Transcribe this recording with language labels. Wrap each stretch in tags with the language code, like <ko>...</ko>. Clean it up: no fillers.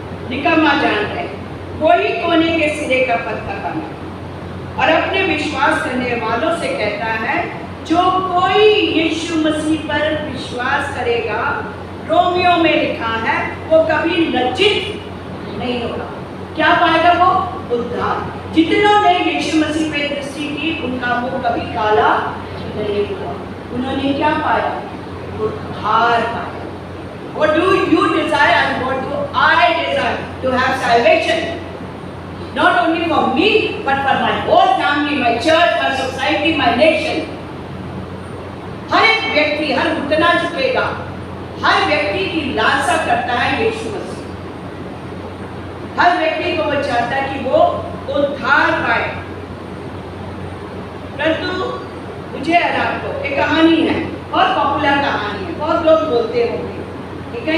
<hi>निकम्मा जान है, वही कोने के सिरे का पत्थर बना और अपने विश्वास करने वालों से कहता है, जो कोई यीशु मसीह पर विश्वास करेगा, रोमियो में लिखा है, वो कभी लज्जित नहीं होगा। क्या पाएगा वो? उद्धार। जितनों ने यीशु मसीह पे दृष्टि की, उनका मुंह कभी काला नहीं हुआ। उन्होंने क्या पाया? उद्धार पाया।</hi> <en>What do you desire and what do I desire? To have salvation, not only for me, but for my whole family, my church, my society, my nation.</en> <hi>हर एक व्यक्ति, हर घुटना झुकेगा, हर व्यक्ति की लालसा करता है यीशु मसीह। हर व्यक्ति को वो चाहता है कि वो उद्धार पाए। परंतु मुझे और आपको एक कहानी है, बहुत पॉपुलर कहानी है, बहुत लोग बोलते होंगे, ठीक है?</hi>